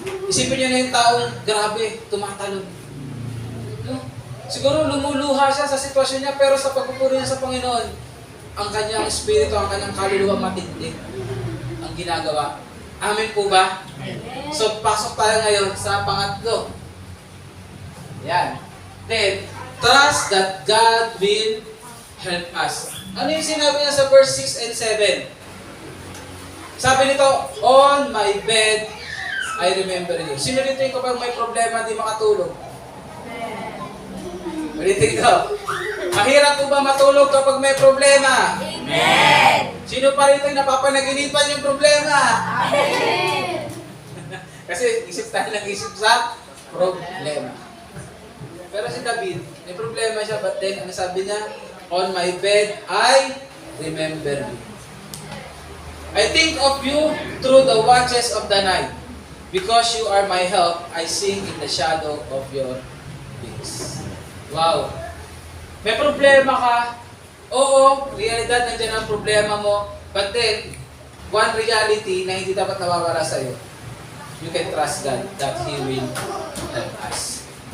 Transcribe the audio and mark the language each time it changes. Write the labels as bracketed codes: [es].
[tl] Isipin niyo na yung taong grabe, tumatalon. No? Siguro lumuluha siya sa sitwasyon niya, pero sa pagpupuri niya sa Panginoon, ang kanyang espiritu, ang kanyang kaluluwa matindi ang ginagawa. Amen po ba? Amen. So, pasok tayo ngayon sa pangatlo. Yan. [en] Then, trust that God will help us. [tl] Ano yung sinabi niya sa verse 6 and 7? Sabi nito, [en] on my bed, I remember you. [tl] Sino dito yung kapag may problema, di makatulog? Ulitin ko. Mahirap po ba matulog kapag may problema? Amen. Sino pa rito yung napapanaginipan yung problema? Amen. Kasi isip tayo ng isip sa problema. Pero si David, may problema siya, [en] but then, [tl] ano sabi niya? [en] On my bed, I remember you. I think of you through the watches of the night. Because you are my help, I sing in the shadow of your wings. [tl] Wow. May problema ka. Oo, realidad nandiyan ang problema mo. [en] But then, one reality [tl] na hindi dapat nawawala sa'yo. [en] You can trust God that He will help us.